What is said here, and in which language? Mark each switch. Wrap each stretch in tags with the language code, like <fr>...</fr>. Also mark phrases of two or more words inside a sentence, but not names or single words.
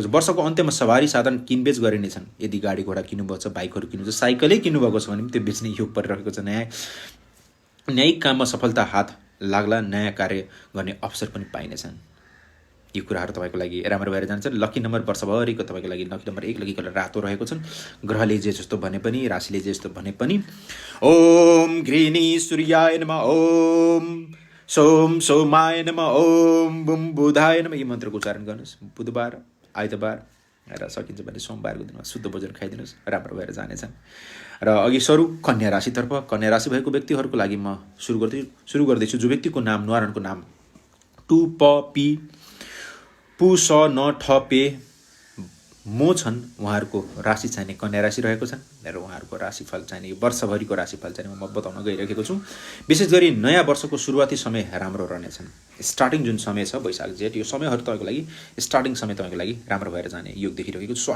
<ne>वर्षको अन्त्यमा सवारी साधन किनबेच गरिनेछन्। यदि गाडी घोडा किन्नुभएको छ, बाइकहरू किन्नुभएको छ, साइकलै किन्नुभएको छ भने पनि त्यो बेच्ने योग परिरहेको छ। न्यायिक काममा सफलता हात लाग्ला। नयाँ कार्य गर्ने अवसर पनि पाइनेछन्। यी कुराहरू तपाईँको लागि राम्रो भएर जान्छ।</ne> <en>lucky number</en> <ne>वर्षभरिको तपाईँको लागि</ne> <en>lucky number</en> <ne>1,</ne> <en>lucky color</en> <ne>रातो रहेको छन्। ग्रहले जे जस्तो भने पनि, राशिले जे जस्तो भने पनि,</ne> <sa>ओम घृणी सूर्याय नमः, ओम सोम सोमाय नमः, ओम बुम बुधाय नमः।</sa> <ne>यी मन्त्रको उच्चारण गर्नुहोस्। बुधबार, आइतबार र सकिन्छ भने सोमबारको दिनमा शुद्ध भोजन खाइदिनुहोस्, राम्रो भएर जानेछन्। र अघि कन्या राशितर्फ, कन्या राशि भएको व्यक्तिहरूको लागि म सुरु गर्दैछु। जो व्यक्तिको नाम न्वारानको नाम टु प पी पु स न ठ पे मो छन्, उहाँहरूको राशि चाहिने कन्या राशि रहेको छन्। र उहाँहरूको राशिफल चाहिने वर्षभरिको राशिफल चाहिँ म बताउन गइरहेको छु। विशेष गरी नयाँ वर्षको सुरुवाती समय राम्रो रहनेछन्। स्टार्टिङ जुन समय छ वैशाख जेठ, यो समयहरू तपाईँको लागि स्टार्टिङ समय तपाईँको लागि राम्रो भएर जाने योग देखिरहेको छ।</ne>